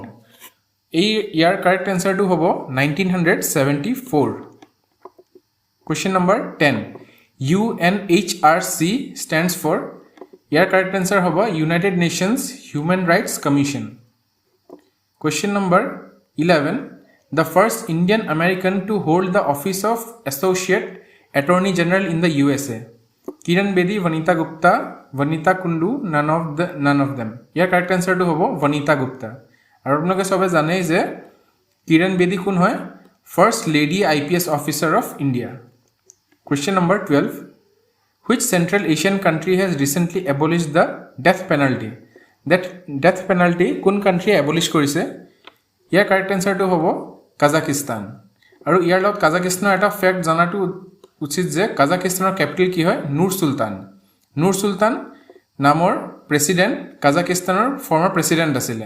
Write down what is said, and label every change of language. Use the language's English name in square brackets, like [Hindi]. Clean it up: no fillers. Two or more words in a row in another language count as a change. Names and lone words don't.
[Assamese] এই ইয়াৰ [English] correct answerটো [Assamese] হ'ব 1974। [English] question number 10, UNHRC stands for? [Assamese] ইয়াৰ [English] correct answer [Assamese] হ'ব ইউনাইটেড নেশ্যনছ হিউমেন ৰাইটছ কমিশ্যন। [English] question number 11, the first Indian American to hold the office of Associate Attorney General in the USA? Kiran Bedi, Vanita Gupta, Vanita Kundu, none of them. [Assamese] ইয়াৰ [English] correct answerটো [Assamese] হ'ব Vanita Gupta। আৰু আপোনালোকে চবে জানে যে কিৰণ বেদী কোন হয়? [English] first lady IPS officer of India. question number 12, which Central Asian country has recently abolished the death penalty? Death penalty [Assamese] কোন কাণ্ট্ৰিয়ে এবলিছ কৰিছে? ইয়াৰ [English] correct answerটো [Assamese] হ'ব কাজাকিস্তান। আৰু ইয়াৰ লগত কাজাকিস্তানৰ এটা ফেক্ট জনাটো উচিত যে কাজাকিস্তানৰ কেপিটেল কি হয়? নুৰ চুলতান। নুৰ চুলতান নামৰ প্ৰেছিডেণ্ট কাজাকিস্তানৰ [English] former president [Assamese] আছিলে।